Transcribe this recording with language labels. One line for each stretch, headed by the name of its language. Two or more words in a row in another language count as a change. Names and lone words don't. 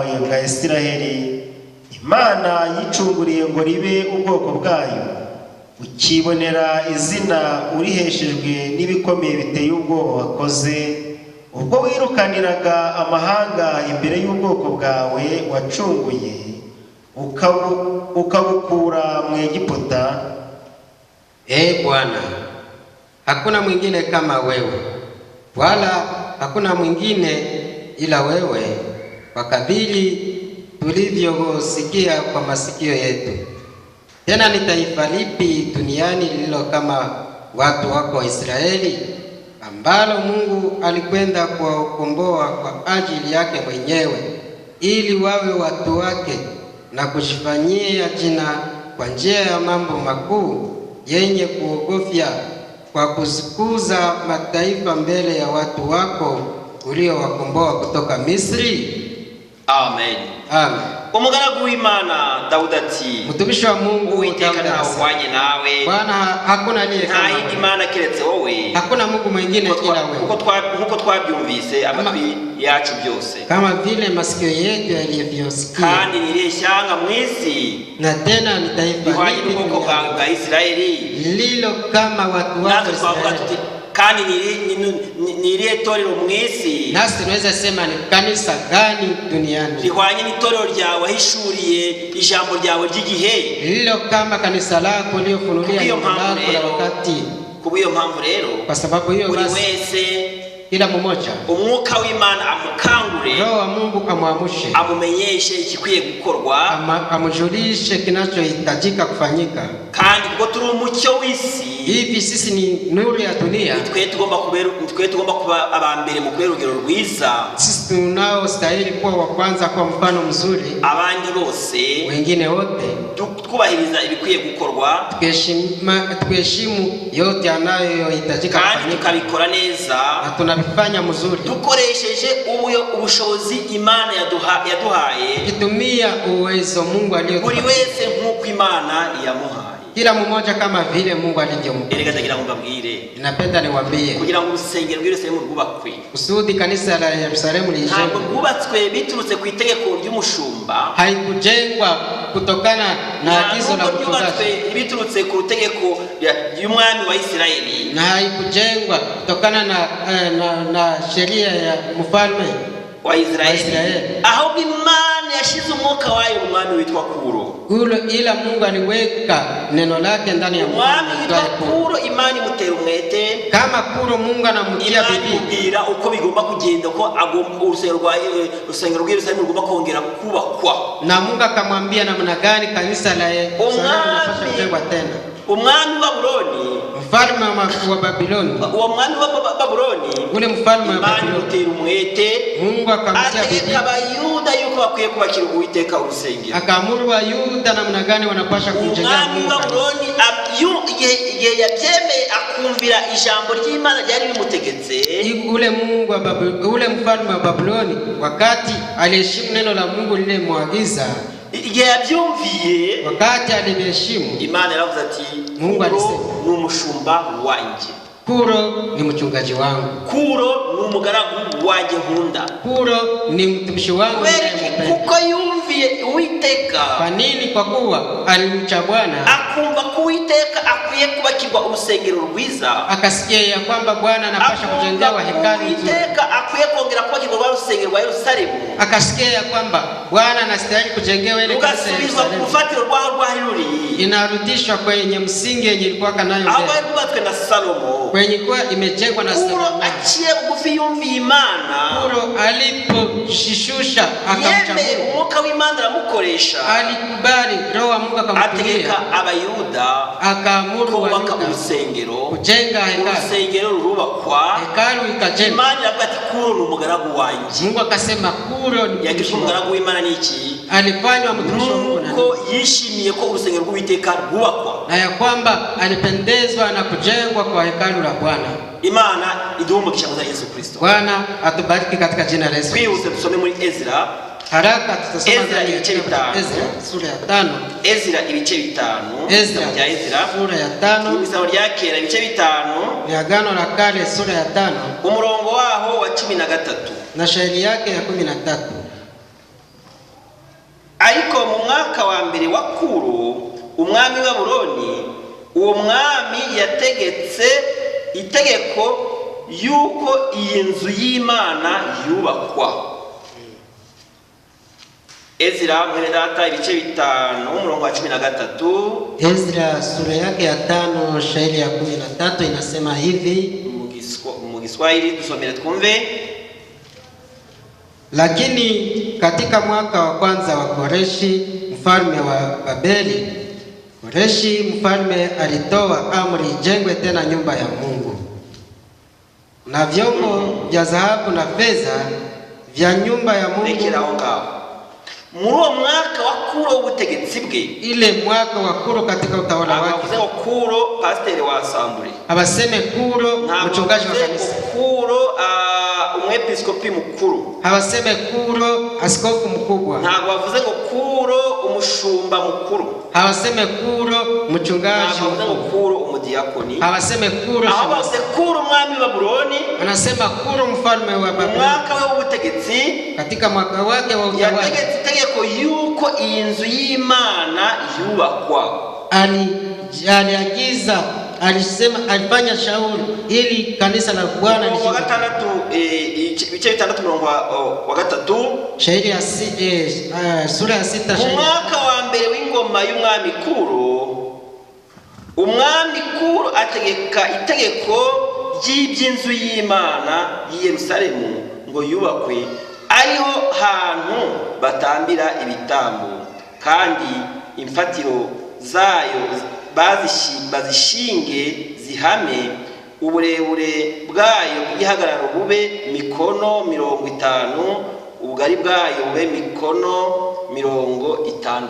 Kinyarwanda: bwa Isiraheli, Imana yicunguriye ngo ribe ubwoko bwayo, ukibonera izina uriheshejwe n'ibikomeye biteye ubwoba wakoze, ubwo wirukaniraga amahanga imbere y'ubwoko bwawe wacunguye, ukabukura mu Egiputa.
Swahili: Bwana, hakuna mwingine kama wewe, wala hakuna mwingine ila wewe, kwa kadiri tulivyosikia kwa masikio yetu. Tena ni taifa lipi duniani lililo kama watu wako Israeli, ambalo Mungu alikwenda kuwakomboa kwa ajili yake mwenyewe, ili wawe watu wake, na kujifanyia jina kwa njia ya mambo makuu yenye kuogofya, kwa kuzukuza mataifa mbele ya watu wako uliowakomboa kutoka Misri. Amen. Amen.
Kinyarwanda: umugaragu w'Imana Dawudi ati
Swahili: mtumishi wa Mungu
Kinyarwanda: Uwiteka
Swahili: Daudi
Kinyarwanda: ntawe
Swahili: anasema,
Kinyarwanda: uhwanye nawe,
Swahili: Bwana hakuna aliye
Kinyarwanda: nta
Swahili: kama
Kinyarwanda: yindi
Swahili: wewe,
Kinyarwanda: mana keretse wowe,
Swahili: hakuna Mungu mwingine ila wewe.
Kinyarwanda: nkuko twabyumvise amatwi yacu byose,
Swahili: Kama vile masikio yetu yalivyosikia,
Kinyarwanda: kandi niriye shyanga mu isi
Swahili: na tena ni taifa
Kinyarwanda: rihwanye
Swahili: hili
Kinyarwanda: n'ubwoko bwa Isirayeli,
Swahili: lilo kama watu wako
Kinyarwanda: natwe twavuga tuti
Swahili: Israeli.
Kinyarwanda: kandi niriye torero mu isi
Swahili: Nasi tunaweza sema ni kanisa gani duniani
Kinyarwanda: rihwanye n'itorero ryawe wahishuriye ijambo ryawe ry'igihe,
Swahili: lilo kama kanisa lako uliofunulia
Kinyarwanda: Kubw'iyo
Swahili: neno
Kinyarwanda: mpamvu
Swahili: lako la
Kinyarwanda: rero,
Swahili: wakati.
Kinyarwanda: kubw'iyo mpamvu rero
Swahili: Kwa sababu hiyo
Kinyarwanda: buri
Swahili: basi
Kinyarwanda: wese
Swahili: kila mmoja
Kinyarwanda: umwuka w'Imana amukangure,
Swahili: Roho wa Mungu amwamshe,
Kinyarwanda: amumenyeshe ikikwiye gukorwa,
Swahili: amjulishe kinachohitajika kufanyika.
Kinyarwanda: kandi kuko turi umucyo w'isi,
Swahili: Hivi sisi ni nuru ya dunia,
Kinyarwanda: twe tugomba kuba abambere mu kubera urugero rwiza,
Swahili: sisi tunaostahili kuwa wa kwanza, kuwa mfano mzuri,
Kinyarwanda: abandi bose
Swahili: wengine wote
Kinyarwanda: twubahiriza ibikwiye gukorwa,
Swahili: tuheshimu yote yanayohitajika
Kinyarwanda: kandi
Swahili: kufanyika,
Kinyarwanda: tukabikora neza,
Swahili: na tunavifanya mzuri
Kinyarwanda: dukoresheje ubushobozi Imana yaduhaye,
Swahili: tukitumia uwezo Mungu
Kinyarwanda: buri
Swahili: aliyotupa,
Kinyarwanda: wese nk'uko Imana yamuhaye.
Swahili: kila mmoja kama vile Mungu alivyompa.
Kinyarwanda: Erega ndagira ngo mbabwire,
Swahili: Ninapenda niwaambie,
Kinyarwanda: kugira ngo urusengero rw'Yerusalemu rwubakwe,
Swahili: kusudi kanisa la Yerusalemu
Kinyarwanda: ntabwo
Swahili: lijengwe,
Kinyarwanda: rwubatswe biturutse ku itegeko ry'umushumba,
Swahili: haikujengwa kutokana na agizo la
Kinyarwanda: ntabwo ryubatswe
Swahili: mchungaji,
Kinyarwanda: biturutse ku itegeko ry'umwami wa Isirayeli,
Swahili: na haikujengwa kutokana na sheria ya mfalme
Kinyarwanda: wa Isirayeli,
Swahili: Israeli.
Kinyarwanda: ahubwo Imana yashize umwuka wayo mu mwami witwa Kuro.
Swahili: ila Mungu aliweka neno lake ndani ya
Kinyarwanda: Umwami witwa Kuro. Kuro, Imana imutera umwete,
Swahili: Kama Kuro Mungu anamtia
Kinyarwanda: Imana
Swahili: bidii,
Kinyarwanda: imubwira uko bigomba kugenda, ko urusengero rw'Yerusalemu rugomba kongera kubakwa.
Swahili: na Mungu akamwambia namna gani kanisa la Yerusalemu linapaswa kujengwa tena.
Kinyarwanda: Umwami wa Babuloni,
Swahili: Mfalme wa Babiloni,
Kinyarwanda: uwo mwami wa Babuloni,
Swahili: ule mfalme wa
Kinyarwanda: Imana
Swahili: Babiloni,
Kinyarwanda: imutera umwete,
Swahili: Mungu akamtia bidii,
Kinyarwanda: ategeka Abayuda yuko bakwiye kubakira Uwiteka urusengero.
Swahili: akaamuru Wayuda namna gani wanapaswa kumjengea
Kinyarwanda: Umwami
Swahili: Mungu
Kinyarwanda: wa
Swahili: kanisa.
Kinyarwanda: Babuloni igihe yabyemeye akumvira ijambo ry'Imana ryari bimutegetse,
Swahili: Ule mfalme wa Babiloni wakati aliheshimu neno la Mungu lile mwagiza,
Kinyarwanda: igihe yabyumviye,
Swahili: wakati aliheshimu,
Kinyarwanda: Imana yaravuze ati,
Swahili: Mungu alisema,
Kinyarwanda: Kuro ni umushumba wanjye,
Swahili: Kuro ni mchungaji wangu,
Kinyarwanda: Kuro ni umugaragu wanjye nkunda.
Swahili: Kuro ni mtumishi wangu ninayempenda.
Kinyarwanda: Kuko yumviye Uwiteka,
Swahili: Kwa nini? Kwa kuwa alimcha Bwana,
Kinyarwanda: akumva ko Uwiteka akwiye kubakirwa urusengero rwiza,
Swahili: akasikia ya kwamba Bwana anapaswa kujengewa hekalu nzuri,
Kinyarwanda: Uwiteka akwiye kongera kubakirwa urusengero rwa Yerusalemu,
Swahili: akasikia ya kwamba Bwana anastahili kujengewa ile kanisa ya
Kinyarwanda: rugasubizwa ku
Swahili: Yerusalemu,
Kinyarwanda: rufatiro rwaho rwari ruri,
Swahili: inarudishwa kwenye msingi yenye ilikuwa kanayo
Kinyarwanda: aho
Swahili: mbele,
Kinyarwanda: bari bubatswe na Salomo.
Swahili: kwenye kuwa imejengwa na
Kinyarwanda: Kuro
Swahili: Salomo.
Kinyarwanda: aciye bugufi yumviye Imana,
Swahili: Kuro alipojishusha akamcha
Kinyarwanda: yemeye
Swahili: Mungu,
Kinyarwanda: umwuka w'Imana aramukoresha,
Swahili: alikubali Roho wa Mungu akamtumia,
Kinyarwanda: ategeka Abayuda
Swahili: akaamuru
Kinyarwanda: kubaka
Swahili: Wayuda
Kinyarwanda: urusengero,
Swahili: kujenga hekalu,
Kinyarwanda: urusengero rurubakwa.
Swahili: hekalu ikajengwa.
Kinyarwanda: Imana iravuga ati, Kuro ni umugaragu wanjye.
Swahili: Mungu akasema Kuro ni
Kinyarwanda: Yagizwe
Swahili: mtumishi wangu.
Kinyarwanda: umugaragu w'Imana n'iki?
Swahili: Alifanywa mtumishi wa Mungu na
Kinyarwanda: Nuko yishimiye ko urusengero rw'Uwiteka rwubakwa.
Swahili: na ya kwamba alipendezwa na kujengwa kwa hekalu la Bwana.
Kinyarwanda: Imana iduhe umugisha muri Yesu Kristo.
Swahili: Bwana atubariki katika jina la Yesu.
Kinyarwanda: Twihuse dusome muri Ezra.
Swahili: Haraka tutasoma Ezra ndani ya
Kinyarwanda: ibice bitanu.
Swahili: Ezra sura ya 5.
Kinyarwanda: Ezra ibice bitanu. Ezra Ibitabo bya Ezra
Swahili: sura ya 5,
Kinyarwanda: ibisabo rya kera ibice bitanu,
Swahili: ni Agano la Kale sura ya 5
Kinyarwanda: umurongo waho wa 13.
Swahili: na shairi yake ya 13.
Kinyarwanda: Ariko mu mwaka wa mbere wa Kuro umwami wa Babuloni, uwo mwami yategetse itegeko yuko iyi nzu y'Imana yubakwa. Ezra mwene data ibice bitanu umurongo wa 13.
Swahili: Ezra sura yake ya 5 shairi ya 13 inasema hivi:
Kinyarwanda: Mu Kiswahili tusomere twumve.
Swahili: Lakini katika mwaka wa kwanza wa Koreshi mfalme wa Babeli, Koreshi mfalme alitoa amri ijengwe tena nyumba ya Mungu, na vyombo vya dhahabu na fedha vya nyumba ya Mungu.
Kinyarwanda: Rekeraho ngaho. Muri uwo mwaka wa Kuro w'ubutegetsi bwe,
Swahili: Ile mwaka wa Kuro katika utawala wake,
Kinyarwanda: abavuze ngo Kuro pasiteri wa asambure,
Swahili: abaseme Kuro mchungaji wa kanisa,
Kinyarwanda: Kuro umwepiskopi mukuru,
Swahili: hawaseme Kuro askofu mkubwa,
Kinyarwanda: ntabwo bavuze ngo Kuro umushumba mukuru,
Swahili: hawaseme Kuro mchungaji
Kinyarwanda: ntabwo bavuze ngo
Swahili: mkuu,
Kinyarwanda: Kuro umudiyakoni,
Swahili: hawaseme Kuro
Kinyarwanda: aho
Swahili: shemasi.
Kinyarwanda: bavuze Kuro umwami wa Babuloni,
Swahili: Anasema Kuro mfalme wa Babeli
Kinyarwanda: umwaka we w'ubutegetsi
Swahili: katika mwaka wake wa utawala
Kinyarwanda: yategetse itegeko yuko iyi nzu y'Imana yubakwa.
Swahili: aliagiza, alisema, alifanya shauri ili kanisa la Bwana
Kinyarwanda: Wa
Swahili: lijengwe.
Kinyarwanda: gatandatu ibice bitandatu murongo wa gatatu,
Swahili: Shairi ya sura ya 6
Kinyarwanda: mu mwaka wa mbere w'ingoma y'umwami Kuro, umwami Kuro ategeka itegeko ry'iby'inzu y'Imana y'i Yerusalemu ngo yubakwe, ariho hantu batambira ibitambo, kandi imfatiro zayo bazishinge zihame, uburebure bwayo bw'igihagararo bube mikono 50, ubugari bwayo bube mikono 60.